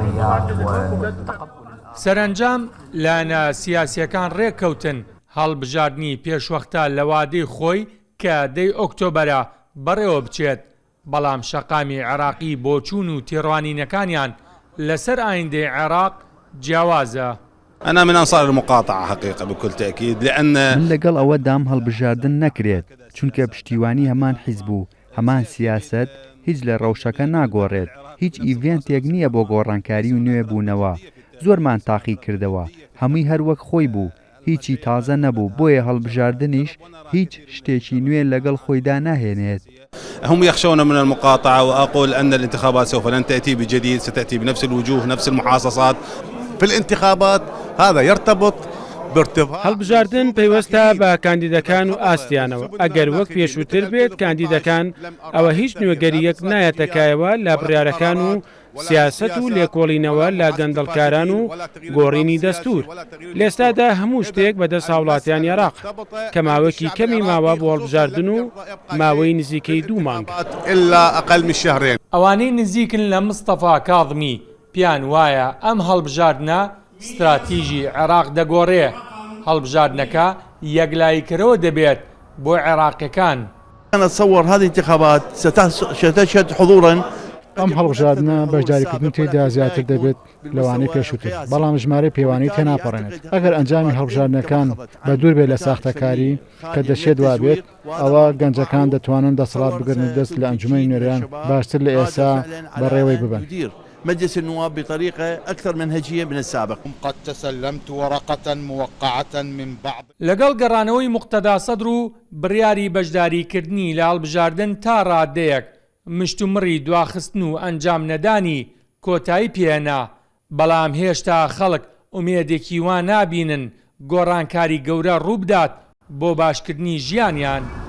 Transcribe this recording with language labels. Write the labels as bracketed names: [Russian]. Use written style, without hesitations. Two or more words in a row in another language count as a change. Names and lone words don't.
[Central Kurdish] سەرنجام لایەنە سیاسیەکان ڕێککەوتن هەڵبژاردننی پێشوەختە لە وادەی خۆی کە دەی ئۆکتۆبەرە بەڕێوە بچێت، بەڵام شەقامی عێراقی بۆچوون و تێڕوانینەکانیان لەسەر ئایندەی عێراق جیاوازە. [Arabic] أنا من أنصار المقاطعة حقيقة بكل تأكيد لأن [Central Kurdish] من لەگەڵ ئەوە دام هەڵبژاردن نەکرێت چونکە پشتیوانی هەمان حیزب و هەمان سیاست هیچ لە ڕەوشەکە ناگۆڕێت، هیچ ئیڤێنتێک نییە بۆ گۆڕانکاری و نوێ بوونەوە. زۆرمان تاقی کردەوە، هەمووی هەروەک خۆی بوو، هیچی تازە نەبوو، بۆیە هەڵبژاردنیش هیچ شتێکی نوێ لەگەڵ خۆیدا ناهێنێت. [Arabic] هم يخشون من المقاطعة، وأقول أن الانتخابات سوف لن تأتي بجديد، ستأتي بنفس الوجوه نفس المحاصصات في الانتخابات. هذا يرتبط [Central Kurdish] هەڵبژاردن پەیوەستە بە کاندیدەکان و ئاستیانەوە. ئەگەر وەک پێشووتر بێت کاندیدەکان ئەوە هیچ نوێگەریەک نایەتەکایەوە لە بڕیارەکان و سیاست و لێکۆڵینەوە لە گەندەڵکاران و گۆڕینی دەستور. لێستادا هەموو شتێک بەدەست هاوڵاتیان عێراق کە ماوەکی کەمی ماوە بۆ هەڵبژاردن و ماوەی نزیکەی 2 مانگ. ئەوانەی نزیکن لە مستەفا کاظمی پیان وایە ئەم هەڵبژاردنە استراتیژی عێراق دەگۆڕێ، هەڵبژاردنەکە یەکلاییکەرەوە دەبێت بۆ عێراقیەکان. [Arabic] أنا أتصور هذه الانتخابات ستشهد حضورا. [Central Kurdish] ئەم هەڵبژاردنە بەشداریکردن تێدا زیاتر دەبێت لەوانەی پێشووتر، بەڵام ژمارەی پێوانەی تێناپەڕێنێت. ئەگەر ئەنجامی هەڵبژاردنەکان بە دوور بێت لە ساختەکاری کە دەشێت وابێت، ئەوە گەنجەکان دەتوانن دەسەڵات بگرن دەست لە ئەنجومەی نوێریان باشتر لە ئێستا بەڕێوەی ببن. [Arabic] مجلس النواب بطريقة أكثر منهجية من السابق. قد تسلمت ورقة موقعة من بعض. [Central Kurdish] لەگەڵ گەڕانەوەی موقتەدا سەدر و بڕیاری بەشداریکردنی لە هەڵبژاردن تا ڕادەیەک مشتومڕی دواخستن و ئەنجام نەدانی کۆتایی پێێنا، بەڵام هێشتا خەڵک ئومێدێکی وان نابینن گۆڕانکاری گەورە ڕووبدات بۆ باشکردنی ژیانیان.